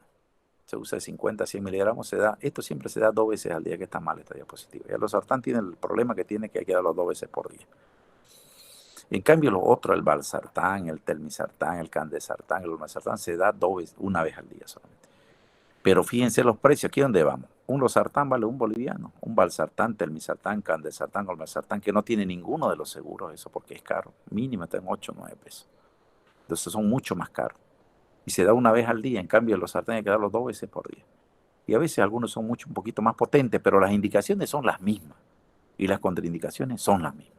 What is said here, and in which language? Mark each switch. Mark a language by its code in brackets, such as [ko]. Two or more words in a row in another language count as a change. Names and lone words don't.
[es] Se usa de 50 a 100 miligramos, esto siempre se da 2 veces al día, que está mal esta diapositiva. Y el losartán tiene el problema que tiene, que hay que darlo 2 veces por día. En cambio, los otros, el valsartán, el telmisartán, el candesartán, el olmesartán, se da una vez al día solamente. Pero fíjense los precios, ¿aquí dónde vamos? Un losartán vale un boliviano, un valsartán, telmisartán, candesartán, olmesartán, que no tiene ninguno de los seguros, eso porque es caro, mínimo está en 8 o 9 pesos. Entonces son mucho más caros. Y se da una vez al día, en cambio el losartán hay que darlo 2 veces por día. Y a veces algunos son un poquito más potentes, pero las indicaciones son las mismas. Y las contraindicaciones son las mismas.